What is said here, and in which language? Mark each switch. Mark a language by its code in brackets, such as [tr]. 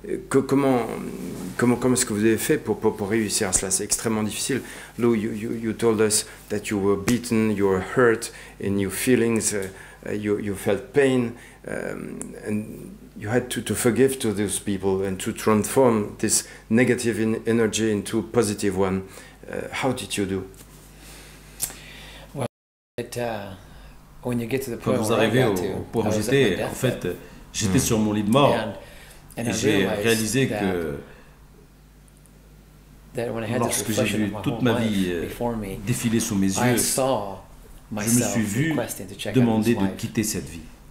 [fr] Comment est-ce que vous avez fait pour réussir à cela? C'est extrêmement difficile. [en] Lou, you told us that you were beaten, you were hurt in your feelings, you felt pain, and you had to forgive to those people and to transform this negative energy into a positive one. How did you do? [fr] Quand vous arrivez au point où j'étais, en fait, j'étais sur mon lit de mort et j'ai réalisé que lorsque j'ai vu toute ma vie défiler sous mes yeux, je me suis vu demander de quitter cette vie.